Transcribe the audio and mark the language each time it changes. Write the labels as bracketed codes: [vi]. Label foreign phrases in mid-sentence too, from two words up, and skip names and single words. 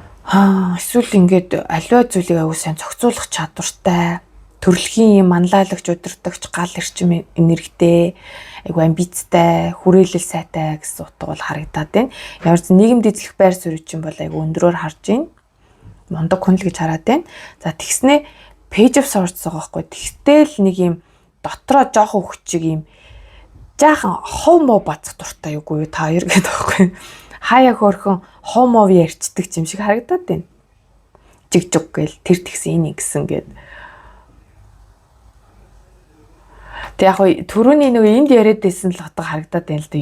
[mn] Эсвэл ингээд аливаа зүйлийг аягүй сайн зохицуулах чадвартай, төрөлхийн юм манлайлагч, удирдагч, гал эрчим энергитэй, айгүй амбицтай, хүрээлэл сайтай гэсэн утга бол харагдаад байна. Ямар ч нийгэмд эзлэх байр суурь чинь бол айгүй өндрөөр харж байна. Мундаг хүн л гэж хараад байна. За тэгснээ [en] page of swords [mn] байгаа байхгүй. Тэгтэл нэг юм дотроо жоохон хүчиг юм жаахан хов моо бацах дуртай юугүй юу та хоёр гэдэг байхгүй. Хаяа хөөрхөн хов мов ярьцдаг юм шиг харагдаад байна. Жиг гээл тэр тэгсэн энэ ингэсэн гээд. Тэг яг хөө түрүүний нэг энд яриад байсан л утга харагдаад байна л да.